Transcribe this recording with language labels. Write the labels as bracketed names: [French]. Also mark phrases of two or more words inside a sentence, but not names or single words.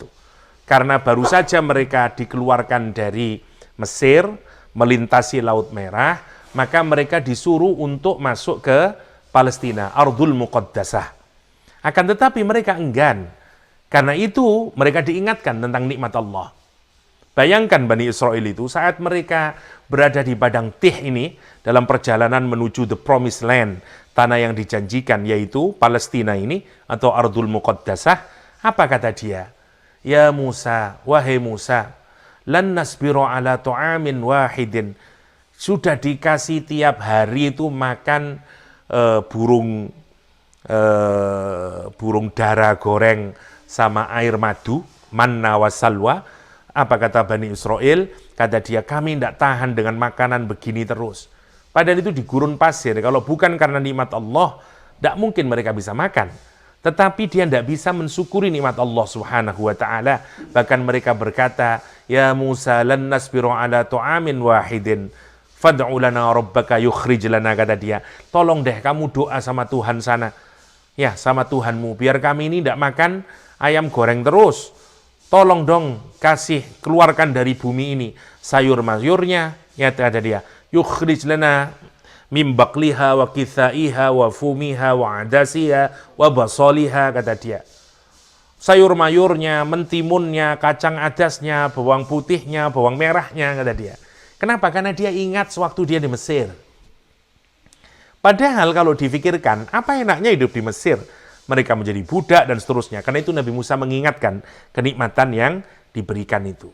[Indonesian] Karena baru saja mereka dikeluarkan dari Mesir, melintasi Laut Merah, maka mereka disuruh untuk masuk ke Palestina, Ardul Muqaddasah. Akan tetapi mereka enggan. Karena itu mereka diingatkan tentang nikmat Allah. Bayangkan Bani Israel itu saat mereka berada di Padang Tih ini, dalam perjalanan menuju [English] the promised land, [Indonesian] tanah yang dijanjikan, yaitu Palestina ini, atau Ardul Muqaddasah, apa kata dia? [Arabic] يا موسى, wahai Musa, لن نصبر على طعام واحد. [Indonesian] Sudah dikasih tiap hari itu makan burung dara goreng sama air madu, [Arabic] المن والسلوى. [Indonesian] Apa kata Bani Israel? Kata dia, kami tidak tahan dengan makanan begini terus. Padahal itu di gurun pasir. Kalau bukan karena nikmat Allah, tidak mungkin mereka bisa makan. Tetapi dia tidak bisa mensyukuri nikmat Allah [Arabic] سبحانه وتعالى. [Indonesian] Bahkan mereka berkata, [Arabic] يا موسى، لن نصبر على طعام واحد، فادع لنا ربك يخرج لنا, [Indonesian] kata dia. Tolong deh kamu doa sama Tuhan sana. Ya, sama Tuhanmu. Biar kami ini tidak makan ayam goreng terus. Tolong dong kasih, keluarkan dari bumi ini sayur-mayurnya. Ya, kata dia. [Arabic] يخرج لنا من بقلها وقثائها وفومها وعدسها وبصلها, [Indonesian] kata dia. Sayur-mayurnya, mentimunnya, kacang adasnya, bawang putihnya, bawang merahnya, kata dia. Kenapa? Karena dia ingat sewaktu dia di Mesir. Padahal kalau difikirkan, apa enaknya hidup di Mesir? Mereka menjadi budak dan seterusnya. Karena itu Nabi Musa mengingatkan kenikmatan yang diberikan itu.